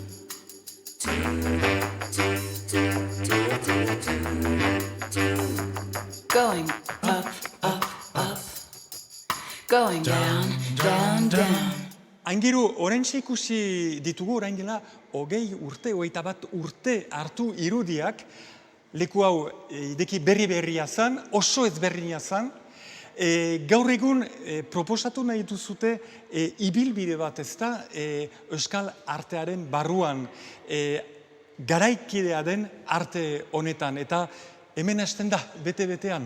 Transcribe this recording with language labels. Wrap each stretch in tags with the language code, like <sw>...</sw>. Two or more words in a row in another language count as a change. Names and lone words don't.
<en>Going up, up, up. Going down, down, down.</en> <eu>Aingeru, oraintxe ikusi ditugu orain dela 21 urte hartu irudiak, leku hau ideki berria zen, oso ezberdina zen. Gaur egun proposatu nahi duzute ibilbide bat, ezta, euskal artearen barruan, garaikidea den arte honetan, eta hemen hasten da, bete-betean.</eu>